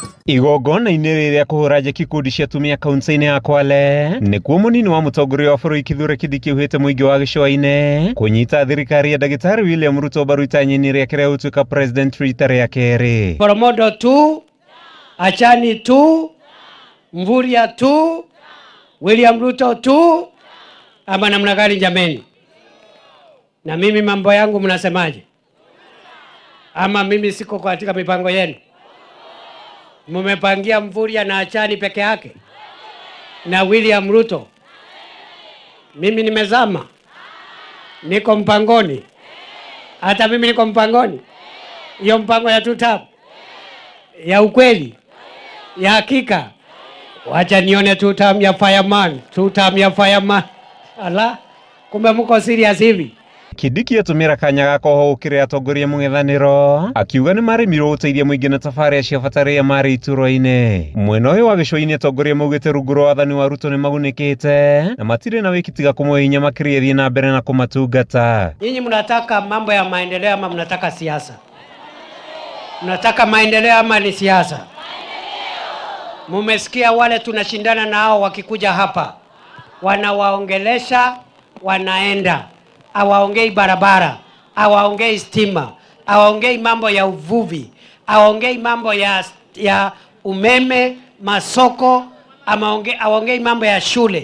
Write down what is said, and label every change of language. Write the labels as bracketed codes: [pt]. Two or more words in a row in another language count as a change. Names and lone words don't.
[ki] Igongona-inĩ rĩrĩa kũhũra njeki ikundi cia atumia kaunti-inĩ ya Kwale nĩkuo mũnini wa mũtongoria wa bũrũri Kithure Kindiki augĩte mũingĩ wa gĩcũa-inĩ kũnyita thirikari ya Ndagĩtarĩ William Ruto mbaru itanya-inĩ rĩake rĩa gũtuĩka president rita rĩa kerĩ. [sw] Poromodo tu, Achani tu, Mvurya tu, William Ruto tu, ama namna gani jameni? Na mimi mambo yangu mnasemaje? Ama mimi siko katika mipango yenu? Mumepangia Mvurya na Achani peke yake na William Ruto? Mimi nimezama, niko mpangoni. Hata mimi niko mpangoni. Hiyo mpango ya tutab ya ukweli ya hakika. Wacha nione tutam ya fireman, tutam ya fireman. Ala, kumbe mko serious hivi? [ki] Kindiki atumira kanya gakoho ukire atongoria mung'ethaniro akiuga ni maremirwo guteithia muingi na tafaria cia bataria mari ituro-ini. Mwena uyu wa gĩcũa-inĩ atongoria maugite rungu rwa wathani wa Ruto ni magunikite na matire na wikitiga kumwe hinya makiria thii na mbere na kumatungata. [sw] Nyinyi mnataka mambo ya maendeleo ama mnataka siasa? Mnataka maendeleo ama ni siasa? Mumesikia wale tunashindana nao wakikuja hapa, wanawaongelesha, wanaenda, hawaongei barabara, hawaongei stima, hawaongei mambo ya uvuvi, hawaongei mambo ya umeme, masoko, hawaongei mambo ya shule.